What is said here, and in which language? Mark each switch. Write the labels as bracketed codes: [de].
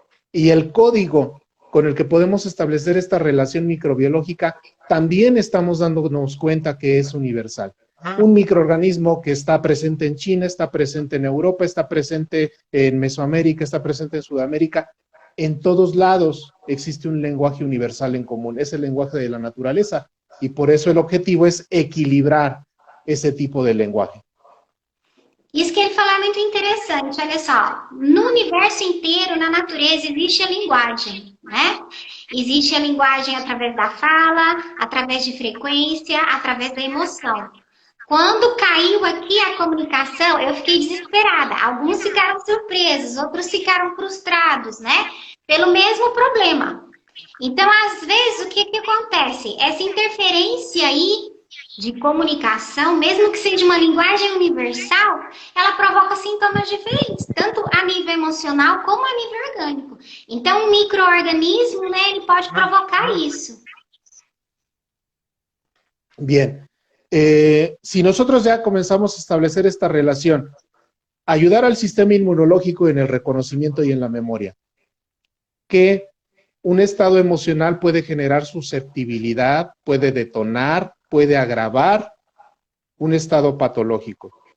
[es] Y el código con el que podemos establecer esta relación microbiológica, también estamos dándonos cuenta que es universal. Un microorganismo que está presente en China, está presente en Europa, está presente en Mesoamérica, está presente en Sudamérica. En todos lados existe un lenguaje universal en común, es el lenguaje de la naturaleza. Y por eso el objetivo es equilibrar [pt] esse tipo de linguagem. Isso que ele falou é muito interessante, olha só. No universo inteiro, na natureza, existe a linguagem, né? Existe a linguagem através da fala, através de frequência, através da emoção. Quando caiu aqui a comunicação, eu fiquei desesperada. Alguns ficaram surpresos, outros ficaram frustrados, né? Pelo mesmo problema. Então, às vezes, o que acontece? Essa interferência aí de comunicação, mesmo que seja uma linguagem universal, ela provoca sintomas diferentes, tanto a nível emocional como a nível orgânico. Então, um microorganismo, né, ele pode provocar isso. [es] Bien. Si nosotros ya comenzamos a establecer esta relación, ayudar al sistema inmunológico en el reconocimiento y en la memoria, que un estado emocional puede generar susceptibilidad, puede detonar, puede agravar un estado patológico.